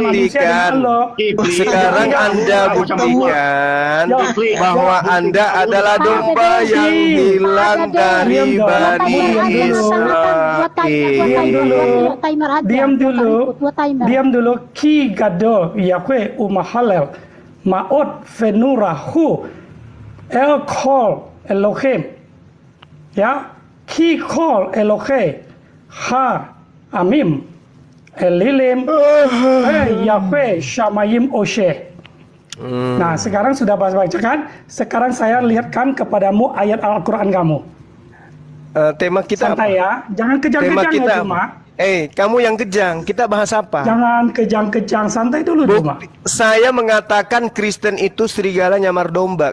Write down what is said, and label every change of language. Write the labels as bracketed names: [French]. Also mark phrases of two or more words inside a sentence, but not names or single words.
[Indonesian] buktikan. dengan Allah. Sekarang Anda buktikan bahwa Anda adalah domba yang hilang dari Bani Israel. Diam dulu. Diam dulu. [Hebrew] כי גדול יהוה ומהלל מאד ונורא הוא על כל אלהים. Ya, כי כל אלהי העמים אלילים ויהוה שמים עשה. [Indonesian] Nah, sekarang sudah baca kan? Sekarang saya lihatkan kepadamu ayat Al-Quran kamu. Tema kita apa? Santai ya, jangan Tema kejang-kejang kita ya Juma. kamu yang kejang. Kita bahas apa? Jangan kejang-kejang, santai dulu Juma. Saya mengatakan Kristen itu serigala nyamar domba.